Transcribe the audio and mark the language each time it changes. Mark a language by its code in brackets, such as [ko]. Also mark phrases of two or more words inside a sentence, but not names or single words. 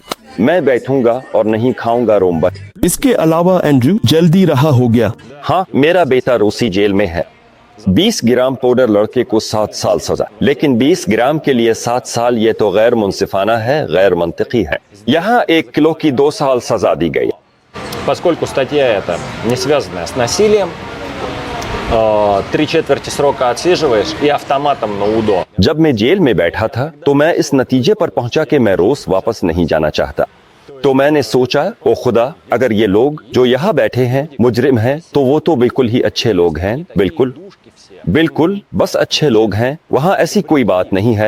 [hi] मैं बैठूंगा और नहीं खाऊंगा रोम्बा। इसके अलावा एंड्रू जल्दी रहा हो गया। हाँ, मेरा बेटा रूसी जेल में है। 20 ग्राम पाउडर लड़के को 7 साल सजा, लेकिन 20 ग्राम के लिए 7 साल ये तो गैर मुनसिफाना है, गैर मंतिकी है। यहाँ 1 किलो की 2 साल सजा दी गई। [ru] Поскольку статья эта не связанная с насилием, 3/4 срока отсиживаешь и автоматом на УДО. [hi] जब मैं जेल में बैठा था तो मैं इस नतीजे पर पहुंचा कि मैं रोज वापस नहीं जाना चाहता। तो मैंने सोचा, ओ खुदा, अगर ये लोग जो यहाँ बैठे हैं मुजरिम हैं तो वो तो बिल्कुल ही अच्छे लोग हैं। बिल्कुल बस अच्छे लोग हैं। वहाँ ऐसी कोई बात नहीं है।